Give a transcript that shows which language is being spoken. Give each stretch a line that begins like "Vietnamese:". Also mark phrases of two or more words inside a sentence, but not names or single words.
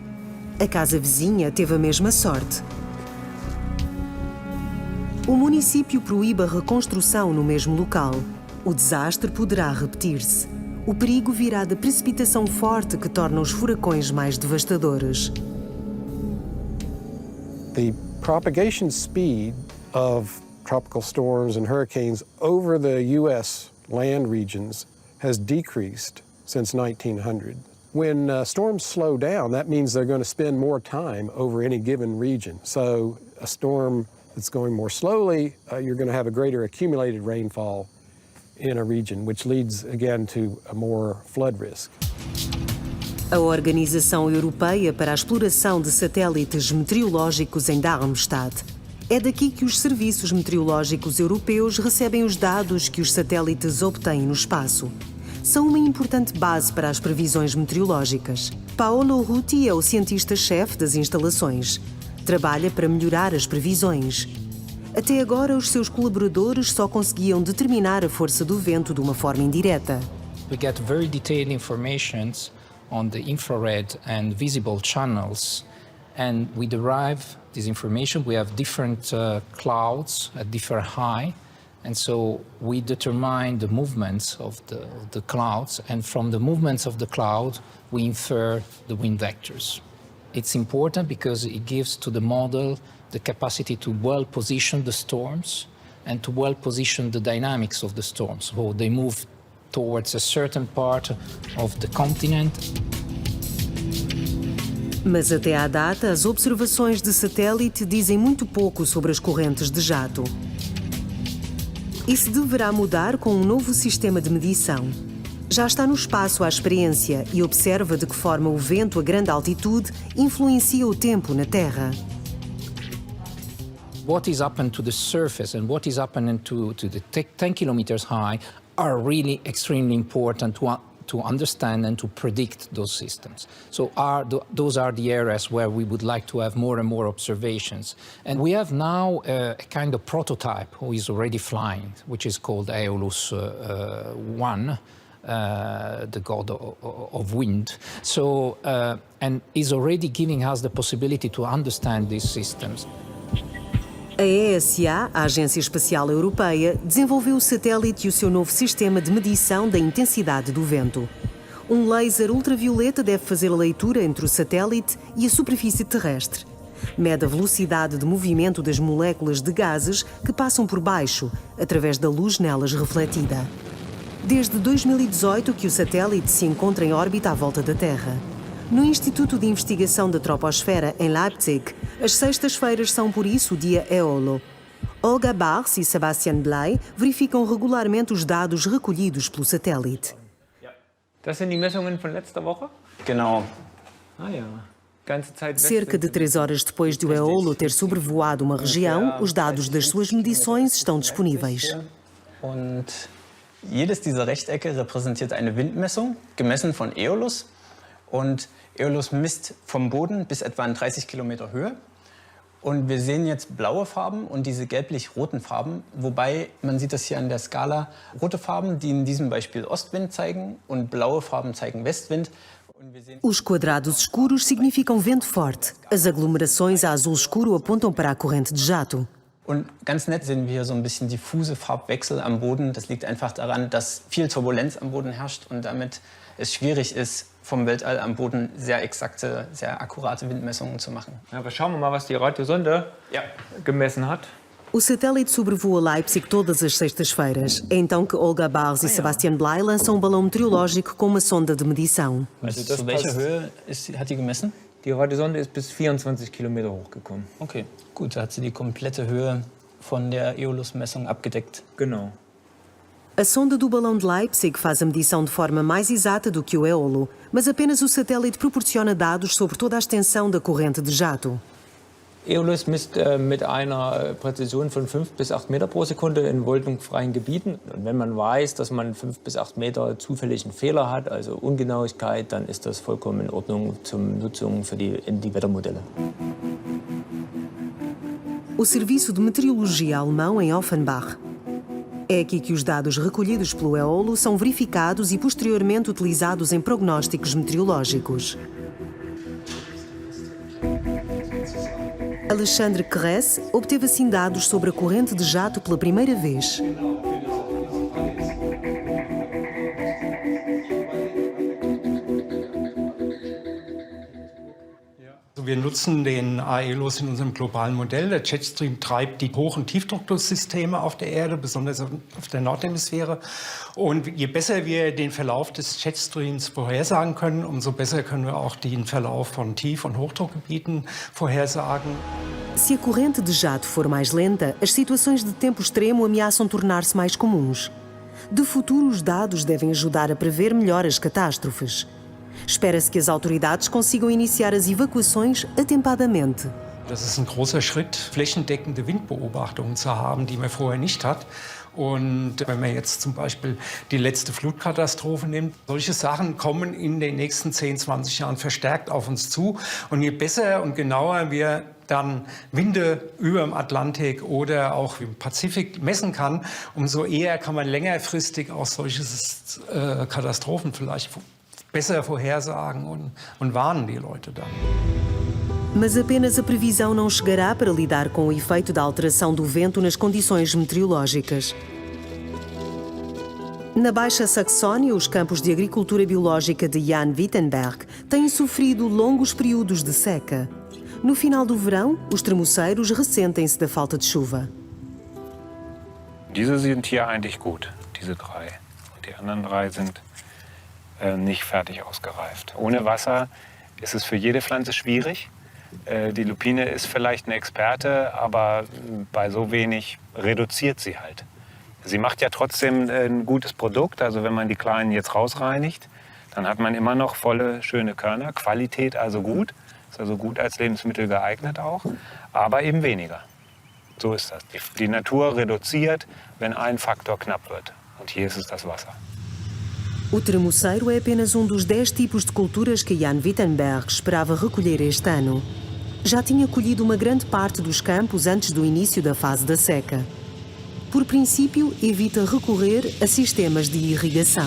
Portuguese: A casa vizinha teve a mesma sorte. O município proíbe a reconstrução no mesmo local. O desastre poderá repetir-se. O perigo virá da precipitação forte que torna os furacões mais devastadores.
English: The propagation speed of tropical storms and hurricanes over the U.S. land regions has decreased since 1900. When storms slow down, that means they're going to spend more time over any given region. So a storm that's going more slowly, you're going to have a greater accumulated rainfall in a region, which leads again to a more flood risk.
Portuguese: A Organização Europeia para a Exploração de Satélites Meteorológicos em Darmstadt. É daqui que os serviços meteorológicos europeus recebem os dados que os satélites obtêm no espaço. São uma importante base para as previsões meteorológicas. Paolo Ruti é o cientista-chefe das instalações. Trabalha para melhorar as previsões. Até agora, os seus colaboradores só conseguiam determinar a força do vento de uma forma indireta.
English: We get very detailed information on the infrared and visible channels, and we derive this information. We have different clouds at different height, and so we determine the movements of the clouds, and from the movements of the cloud, we infer the wind vectors. It's important because it gives to the model the capacity to well position the storms and to well position the dynamics of the storms. So they move towards a certain part of the continent.
Portuguese: Mas até à data, as observações de satélite dizem muito pouco sobre as correntes de jato. Isso deverá mudar com um novo sistema de medição. Já está no espaço à experiência e observa de que forma o vento a grande altitude influencia o tempo na Terra.
English: What is happening to the surface and what is happening to the 10 kilometers high are really extremely important to understand and to predict those systems. So those are the areas where we would like to have more and more observations. And we have now a kind of prototype who is already flying, which is called Aeolus 1, the god of wind. So, and is already giving us the possibility to understand these systems.
Portuguese: A ESA, a Agência Espacial Europeia, desenvolveu o satélite e o seu novo sistema de medição da intensidade do vento. Um laser ultravioleta deve fazer a leitura entre o satélite e a superfície terrestre. Mede a velocidade de movimento das moléculas de gases que passam por baixo, através da luz nelas refletida. Desde 2018 que o satélite se encontra em órbita à volta da Terra. No Instituto de Investigação da Troposfera, em Leipzig, as sextas-feiras são, por isso, o dia Aeolo. Olga Bars e Sebastian Bley verificam regularmente os dados recolhidos pelo satélite.
German: Das sind die Messungen von letzter Woche? Genau. Ah ja.
Portuguese: Cerca de 3 horas depois de o Aeolo ter sobrevoado uma região, os dados das suas medições estão disponíveis.
German: Und jedes dieser Rechtecke repräsentiert eine Windmessung, gemessen von Aeolus. Und Aeolus misst vom Boden bis etwa in 30 Kilometer Höhe. Und wir sehen jetzt blaue Farben und diese gelblich-roten Farben, wobei man sieht das hier an der Skala. Rote Farben, die in diesem Beispiel Ostwind zeigen und blaue Farben zeigen Westwind.
Portuguese: Os quadrados escuros significam vento forte. As aglomerações a azul escuro apontam para a corrente de jato.
German: Und ganz nett sehen wir hier so ein bisschen diffuse Farbwechsel am Boden. Das liegt einfach daran, dass viel Turbulenz am Boden herrscht und damit es schwierig ist, vom Weltall am Boden sehr exakte, sehr akkurate Windmessungen zu machen. Ja, aber schauen wir mal, was die Radiosonde gemessen hat.
Portuguese: O satélite sobrevoa Leipzig todas as sextas-feiras. É então que Olga Bars e Sebastian Bley lançam um balão meteorológico com uma sonda de medição.
German: Zu welcher Höhe hat die gemessen? Die Radiosonde ist bis 24 Kilometer hochgekommen. Okay, gut, da hat sie die komplette Höhe von der Aeolus-Messung abgedeckt. Genau.
Portuguese: A sonda do balão de Leipzig faz a medição de forma mais exata do que o Aeolo, mas apenas o satélite proporciona dados sobre toda a extensão da corrente de jato.
German: Aeolus misst mit einer Präzision von 5 bis 8 Meter pro Sekunde in wolkenfreien Gebieten. Und wenn man weiß, dass man 5 bis 8 Meter zufälligen Fehler hat, also Ungenauigkeit, dann ist das vollkommen in Ordnung zur Nutzung für die Wettermodelle.
Portuguese: O Serviço de Meteorologia alemão em Offenbach. É aqui que os dados recolhidos pelo Aeolo são verificados e posteriormente utilizados em prognósticos meteorológicos. Alexandre Kress obteve assim dados sobre a corrente de jato pela primeira vez.
German: Wir nutzen den Aeolus in unserem globalen Modell. Der Jetstream treibt die Hoch- und Tiefdrucksysteme auf der Erde, besonders auf der Nordhemisphäre. Und je besser wir den Verlauf des Jetstreams vorhersagen können, umso besser können wir auch den Verlauf von Tief- und Hochdruckgebieten vorhersagen.
Portuguese: Se a corrente de jato for mais lenta, as situações de tempo extremo ameaçam tornar-se mais comuns. De futuro, os dados devem ajudar a prever melhor as catástrofes. Espera-se que as autoridades consigam iniciar as evacuações atempadamente.
German: Das ist ein großer Schritt, flächendeckende Windbeobachtungen zu haben, die man vorher nicht hat. Und wenn man jetzt zum Beispiel die letzte Flutkatastrophe nimmt, solche Sachen kommen in den nächsten 10, 20 Jahren verstärkt auf uns zu. Und je besser und genauer wir dann Winde über dem Atlantik oder auch im Pazifik messen kann, umso eher kann man längerfristig auch solche Katastrophen vielleicht besser vorhersagen und warnen die Leute dann.
Portuguese: Mas apenas a previsão não chegará para lidar com o efeito da alteração do vento nas condições meteorológicas. Na Baixa Saxónia, os campos de agricultura biológica de Jan Wittenberg têm sofrido longos períodos de seca. No final do verão, os tremuceiros ressentem-se da falta de chuva.
German: Diese sind hier eigentlich gut, diese 3. Und die anderen 3 sind nicht fertig ausgereift. Ohne Wasser ist es für jede Pflanze schwierig. Die Lupine ist vielleicht eine Experte, aber bei so wenig reduziert sie halt. Sie macht ja trotzdem ein gutes Produkt. Also wenn man die Kleinen jetzt rausreinigt, dann hat man immer noch volle, schöne Körner. Qualität also gut. Ist also gut als Lebensmittel geeignet auch, aber eben weniger. So ist das. Die Natur reduziert, wenn ein Faktor knapp wird. Und hier ist es das Wasser.
Portuguese: O tremoceiro é apenas dos 10 tipos de culturas que Jan Wittenberg esperava recolher este ano. Já tinha colhido uma grande parte dos campos antes do início da fase da seca. Por princípio, evita recorrer a sistemas de irrigação.